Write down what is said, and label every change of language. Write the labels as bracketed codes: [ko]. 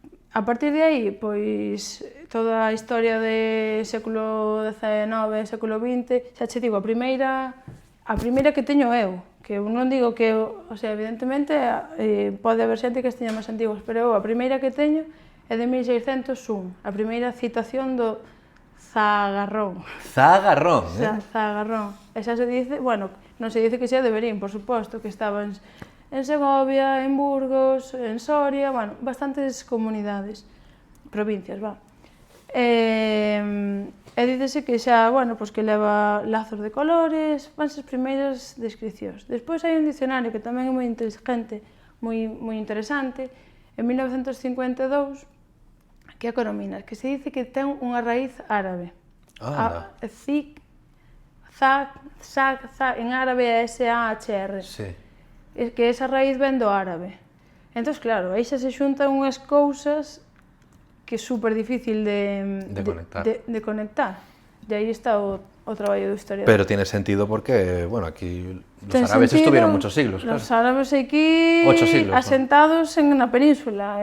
[gl] A partir de aí, pois, toda a historia de século XIX, século XX, xa che digo, a primeira que teño eu, que eu non digo que, o sea, evidentemente, pode haber xente que esteña máis antigos, pero eu a primeira que teño é de 1601, a primeira citación do Zagarrón. Zagarrón, Zagarrón. E xa se dice, bueno, non se dice que sea de Verín, por suposto, que estaba en Segovia, en Burgos, en Soria, bueno, bastantes comunidades, provincias, va. E dícese que xa, bueno, pois que leva lazos de colores, van as primeiras descripcións. Despois hai un dicionario que tamén é moi inteligente, moi interesante, en 1952, que é a Coromina, que se dice que ten unha raíz árabe. En árabe é S-A-H-R. Sí. Que esa raíz ven do árabe. Entón, claro, aí xa se xuntan unhas cousas que é super difícil de conectar. E aí está o traballo do historiador. [es] Pero tiene sentido porque, bueno, aquí los árabes estuvieron muchos siglos, claro. Los árabes aquí 8 siglos, [gl] asentados na península.